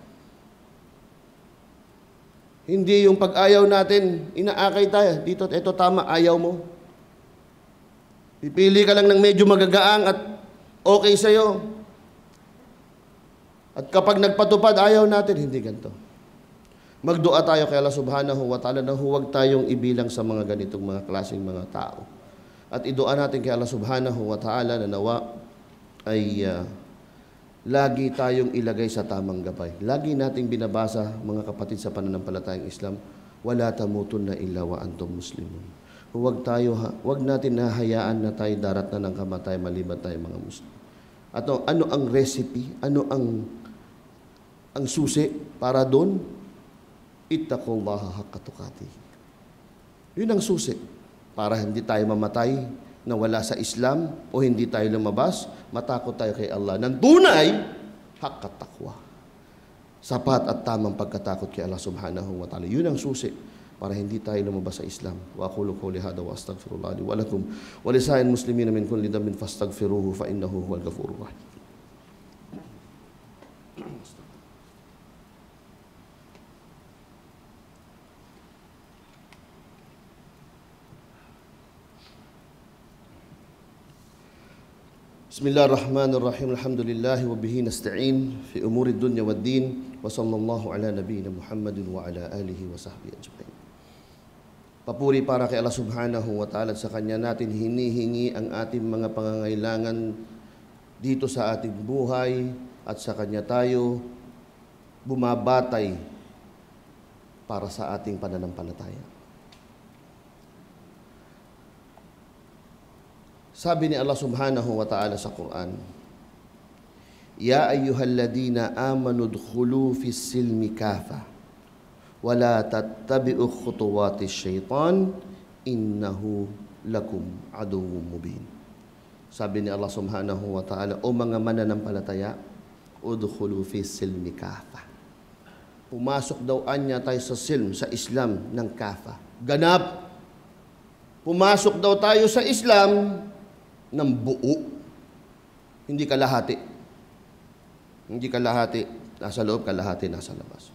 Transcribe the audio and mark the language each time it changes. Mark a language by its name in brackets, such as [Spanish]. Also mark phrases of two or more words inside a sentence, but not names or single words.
[Filipino] Hindi yung pag-ayaw natin, inaakay tayo. Dito, ito tama, ayaw mo. Pipili ka lang ng medyo magagaang at okay sa'yo. At kapag nagpatupad, ayaw natin, hindi ganito. Magdua tayo kay Allah [Arabic] سبحانه وتعالى [Filipino] na huwag tayong ibilang sa mga ganitong mga klaseng mga tao. At idua natin kay Allah [Arabic] سبحانه وتعالى [Filipino] na nawa ay lagi tayong ilagay sa tamang gabay. Lagi nating binabasa, mga kapatid sa pananampalatayang Islam, [Arabic] ولا تموتن إلا وأنتم مسلمون. [Filipino] Huwag natin nahayaan na tayo darat na ng kamatay maliban tayo mga Muslim. At ano ang recipe? Ano ang susi para doon? [Arabic] اتقوا الله حق تقاته. [Filipino] Yun ang susi para hindi tayo mamatay na wala sa Islam o hindi tayo lumabas, matakot tayo kay Allah ng tunay, [Arabic] حق تقوى. [Filipino] Sapat at tamang pagkatakot kay Allah [Arabic] سبحانه وتعالى. [Filipino] Yun ang susi para hindi tayo lumabas sa Islam. [Arabic] وأقول قولي هذا وأستغفر الله لي ولكم ولسائر المسلمين من كل ذنب فاستغفروه فإنه هو الغفور الرحيم. Bismillahirrahmanirrahim. الحمد لله وبه نستعين في أمور الدنيا والدين وصلى الله على نبينا محمد وعلى آله وصحبه أجمعين. [Filipino] Papuri para kay Allah [Arabic] سبحانه وتعالى, [Filipino] sa Kanya natin hinihingi ang ating mga pangangailangan dito sa ating buhay at sa Kanya tayo bumabatay para sa ating pananampalataya. Sabi ni [Arabic] Allah سبحانه وتعالى [Filipino] sa Quran, [Arabic] يا أيها الذين آمنوا ادخلوا في السلم كافة ولا تتبعوا خطوات الشيطان إنه لكم عدو مبين. [Filipino] Sabi ni Allah [Arabic] سبحانه وتعالى, [Filipino] o mga mananampalataya, [Arabic] ادخلوا في السلم كافة. [Filipino] Pumasok daw anya tayo sa silm, sa Islam ng kafa. Ganap. Pumasok daw tayo sa Islam ng buo. Hindi kalahati. Hindi kalahati nasa loob, kalahati nasa labas.